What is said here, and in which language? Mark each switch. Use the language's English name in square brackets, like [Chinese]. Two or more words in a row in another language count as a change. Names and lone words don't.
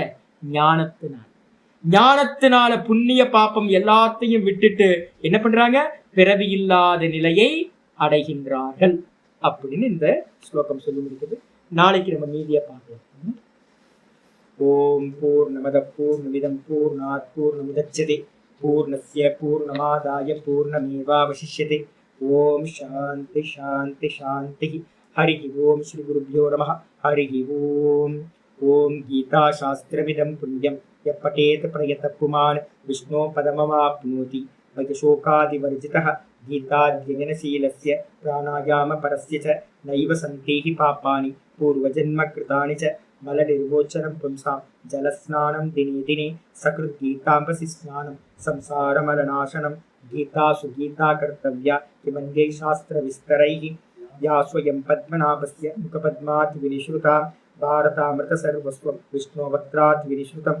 [Tamil] ஞானத்தினால. ஞானத்தினால புண்ணிய பாப்பம் எல்லாத்தையும் விட்டுட்டு என்ன பண்றாங்க? பிறவி இல்லாத நிலையை அடைகின்றார்கள் அப்படின்னு இந்த ஸ்லோகம் சொல்லி முடிக்குது. நாளைக்கு நம்ம மீதியை பார்க்கலாம். [Sanskrit] ॐ पूर्णमदः पूर्णमिदम् पूर्णात् पूर्णमुदच्यते पूर्णस्य पूर्णमादाय पूर्णमेवावशिष्यते. ॐ शान्तिः शान्तिः शान्तिः। हरिः ॐ श्री गुरुभ्यो नमः. हरिः ॐ. ॐ गीता शास्त्रमिदम् पुण्यम् यः पठेत् प्रयतः पुमान् विष्णोः पदमवाप्नोति. வயசோகாதிவர்ஜிதः गीताध्ययनशीलस्य प्राणायामपरस्य च नैव सन्ति पापानि पूर्वजन्मकृतानि च मलनिर्वोचनं पुंसां जलस्नानं दिने दिने सकृद्गीताम्बसि स्नानं संसारमलनाशनं. गीतासु गीता कर्तव्या किमन्ये शास्त्रविस्तरैः या स्वयं पद्मनाभस्य मुखपद्मात् विनिश्रुता भारतामृतसर्वस्वं विष्णोवक्त्रात् विनिश्रुतं.